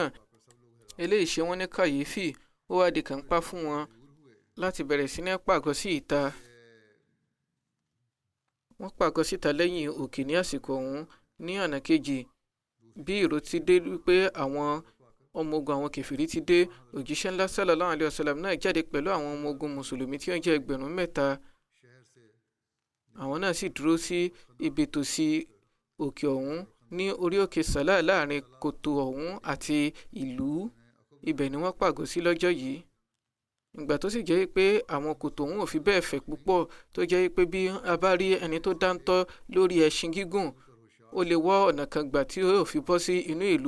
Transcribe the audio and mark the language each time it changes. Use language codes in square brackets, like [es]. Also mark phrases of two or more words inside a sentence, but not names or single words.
[yo] Eléyìí ṣe wọ́n ní kàyéfì, ó wá di kàńpá fún wọn láti bẹ̀rẹ̀ sí ní pàgọ́ sí ìta. Wọ́n pàgọ́ síta lẹ́yìn òkè ní àsìkò ọ̀hún. Ní ọ̀nà kejì, bí ìró ti dé wípé àwọn ọmọ ogun àwọn kèfèrí ti dé, òjíṣẹ́ ńlá [ar] صلى الله عليه وسلم [yo] náà jáde pẹ̀lú àwọn ọmọ ogun mùsùlùmí tí ó jẹ́ 3,000. Àwọn náà sì dúró sí ibi tòsí òkè ọ̀hún ní orí òkè Sàlá láàrin kòtò ọ̀hún àti ìlú. Ibẹ̀ ni wọ́n pàgọ́ sí lọ́jọ́ yìí. Ìgbà tó sì jẹ́ pé àwọn kòtò ọ̀hún ò fi bẹ́ẹ̀ fẹ̀ púpọ̀, tó jẹ́ pé bí a bá rí ẹni tó dáńtọ́ lórí ẹṣin gígùn, ó lè wọ́ ọ̀nà kan gbà tí ó fi bọ́ sí inú ìlú.